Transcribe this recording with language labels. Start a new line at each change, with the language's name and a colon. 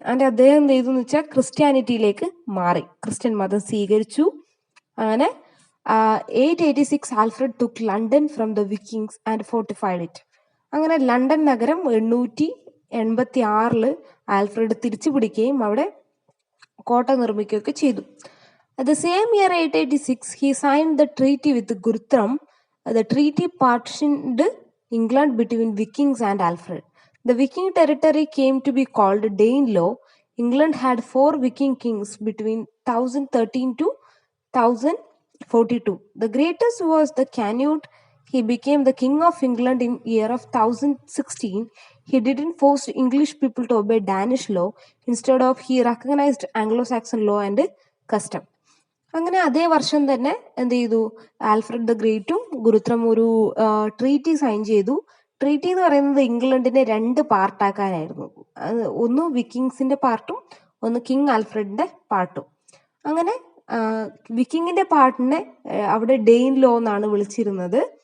Malayalam: അദ്ദേഹം എന്ത് ചെയ്തു എന്ന് വെച്ചാൽ ക്രിസ്ത്യാനിറ്റിയിലേക്ക് മാറി, ക്രിസ്ത്യൻ മതം സ്വീകരിച്ചു.
English: അങ്ങനെ 886 Alfred took London from the Vikings and fortified it.
Malayalam: അങ്ങനെ ലണ്ടൻ നഗരം 886 ആൽഫ്രഡ് തിരിച്ചു പിടിക്കുകയും അവിടെ കോട്ട നിർമ്മിക്കുകയൊക്കെ ചെയ്തു.
English: At the same year 886, he signed the treaty with Guthrum. The treaty partitioned England between Vikings and Alfred. The Viking territory came to be called Danelaw. England had 4 Viking kings between 1013 to 1042. The greatest was the Canute. He became the king of England in year of 1016. He didn't force English people to obey Danish law. Instead of, he recognized Anglo-Saxon law and custom.
Malayalam: അങ്ങനെ അതേ വർഷം തന്നെ എന്ത് ചെയ്തു? Alfred the ഗ്രേറ്റും ഗുരുത്രം ഒരു treaty sign ചെയ്തു. Treaty എന്ന് പറയുന്നത് ഇംഗ്ലണ്ടിനെ 2 പാർട്ടാക്കാനായിരുന്നു. ഒന്ന് വിക്കിങ്സിന്റെ പാർട്ടും ഒന്ന് കിങ് ആൽഫ്രഡിന്റെ പാർട്ടും. അങ്ങനെ വിക്കിങ്ങിന്റെ പാർട്ടിനെ അവിടെ ഡെയിൻ ലോ എന്നാണ് വിളിച്ചിരുന്നത്.